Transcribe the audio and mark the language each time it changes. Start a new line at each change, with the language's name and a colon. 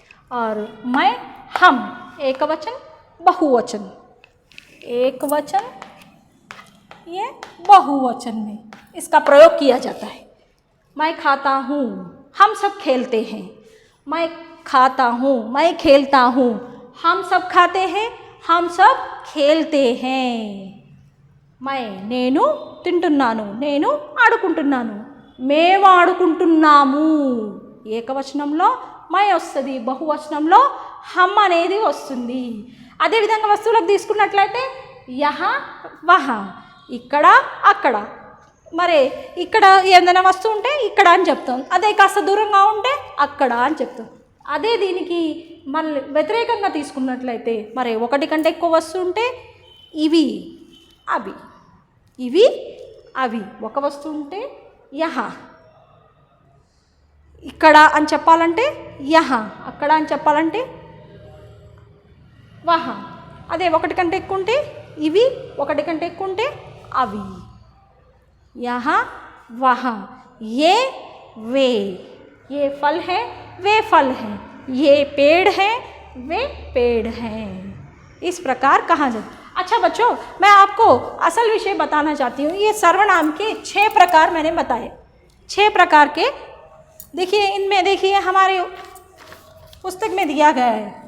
Hindi: और मैं, हम, एक वचन, बहुवचन, एक वचन, ये बहुवचन में इसका प्रयोग किया जाता है. मैं खाता हूँ, हम सब खेलते हैं. मैं खाता हूँ, मैं खेलता हूँ, हम सब खाते हैं, हम सब खेलते हैं.
Telugu: मैं, నేను తింటున్నాను, నేను ఆడుకుంటున్నాను, మేము ఆడుకుంటున్నాము. ఏకవచనంలో మై వస్తుంది, బహువచనంలో హమ్ అనేది వస్తుంది. అదేవిధంగా వస్తువులకు తీసుకున్నట్లయితే యహా, వహా, ఇక్కడ, అక్కడ. మరి ఇక్కడ ఏదైనా వస్తువు ఉంటే ఇక్కడ అని చెప్తాం, అదే కాస్త దూరంగా ఉంటే అక్కడ అని చెప్తాం. అదే దీనికి మళ్ళీ వ్యతిరేకంగా తీసుకున్నట్లయితే మరి ఒకటి కంటే ఎక్కువ వస్తువు ఉంటే ఇవి, అవి, ఇవి, అవి. ఒక వస్తువు ఉంటే యహా, ఇక్కడ అని చెప్పాలంటే యహా, అక్కడ అని చెప్పాలంటే వహా. అదే ఒకటి కంటే ఎక్కువ ఉంటే ఇవి, ఒకటి కంటే ఎక్కువ ఉంటే అవి.
Hindi: यहाँ, वहाँ, ये, वे, ये फल है, वे फल हैं, ये पेड़ है, वे पेड़ हैं. इस प्रकार कहा जाता. अच्छा बच्चों, मैं आपको असल विषय बताना चाहती हूँ. ये सर्वनाम के 6 प्रकार मैंने बताए. 6 प्रकार के देखिए, इनमें देखिए हमारे पुस्तक में दिया गया है.